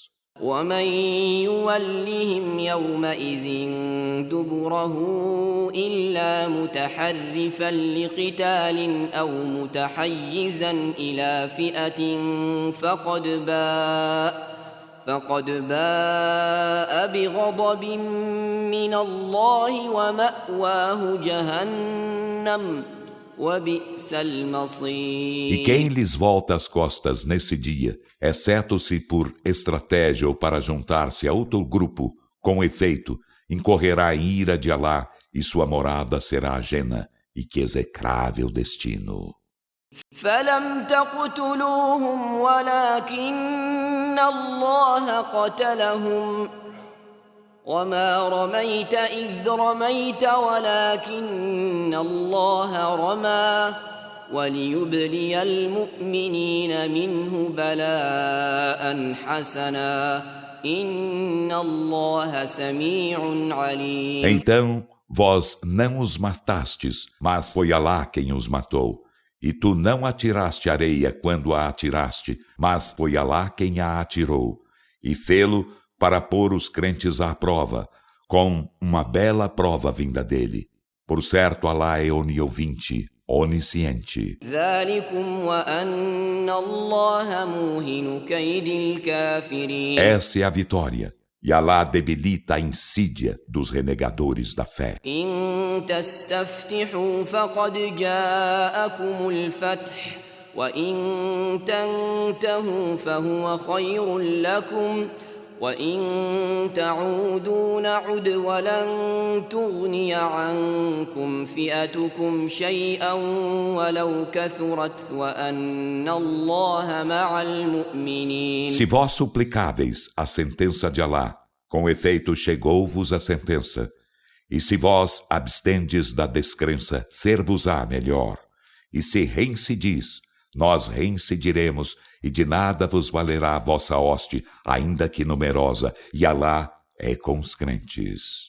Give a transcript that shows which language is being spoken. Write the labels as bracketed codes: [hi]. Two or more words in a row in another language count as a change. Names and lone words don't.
[ar] ومن يولهم يومئذ دبره إلا متحرفا لقتال أو متحيزا إلى فئة فقد باء بغضب من الله ومأواه جهنم وبئس المصير. [pt] E quem lhes volta as costas nesse dia, exceto se por estratégia ou para juntar-se a outro grupo, com efeito, incorrerá em ira de Alá e sua morada será ajena, e que execrável destino. [ar] فلم تقتلوهم ولكن الله قتلهم وما رميت إذ رميت ولكن الله رمى وليبلي المؤمنين منه بلاء حسنا إن الله سميع عليم. [pt] Então, vós não os matastes, mas foi Alá quem os matou. E tu não atiraste areia quando a atiraste, mas foi Alá quem a atirou. E fê-lo para pôr os crentes à prova, com uma bela prova vinda dele. Por certo, Alá é oniovinte, onisciente. Essa é a vitória, e Alá debilita a insídia dos renegadores da fé. [ar] إن تستفتحوا فقد جاءكم الفتح وإن تنتهوا فهو خير لكم وإن تعودوا نعد ولن تغني عنكم فئتكم شيئا ولو كثرت وأن الله مع المؤمنين. [pt] Se vós suplicáveis a sentença de Alá, com efeito chegou-vos a sentença. E se vós abstendes da descrença, ser-vos-á melhor. E se reincidis, nós reincidiremos, e de nada vos valerá a vossa hoste, ainda que numerosa, e Alá é com os crentes.